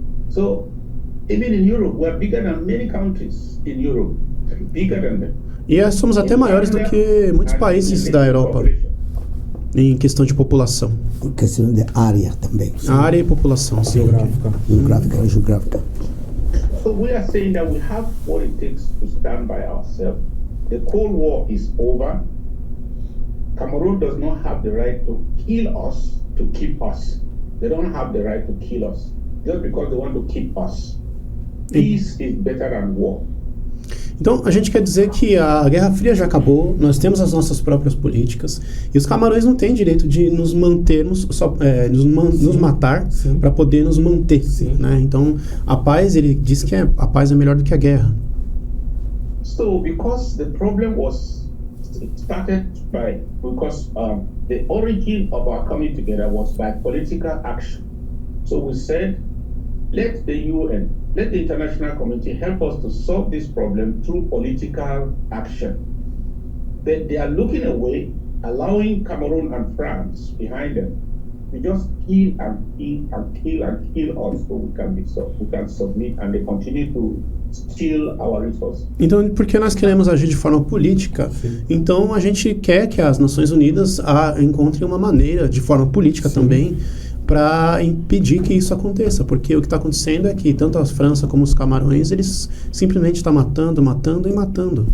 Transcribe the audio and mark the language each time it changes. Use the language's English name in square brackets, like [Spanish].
[English] So, even in Europe, we are bigger than many countries in Europe, bigger than them. [Portuguese] E somos até maiores do que muitos países da Europa. Em questão de população. Em questão de área também. A área e população, sim. Geográfica. [English] So we are saying that we have what it takes to stand by ourselves. The Cold War is over. Cameroon does not have the right to kill us to keep us. They don't have the right to kill us just because they want to keep us. Peace is better than war. [Portuguese] Então, a gente quer dizer que a Guerra Fria já acabou, nós temos as nossas próprias políticas, e os camarões não têm direito de nos mantermos, nos matar para poder nos manter. Né? Então, a paz, ele diz que a paz é melhor do que a guerra. [English] So, because the problem was started because the origin of our coming together was by political action. So we said, let the UN, let the international community help us to solve this problem through political action. They are looking away, allowing Cameroon and France behind them to just kill and kill and kill and kill us so we can submit, and they continue to steal our resources. [Portuguese] Então, porque nós queremos agir de forma política, então a gente quer que as Nações Unidas encontrem uma maneira, de forma política também, para impedir que isso aconteça, porque o que está acontecendo é que tanto a França como os Camarões, eles simplesmente estão matando e matando.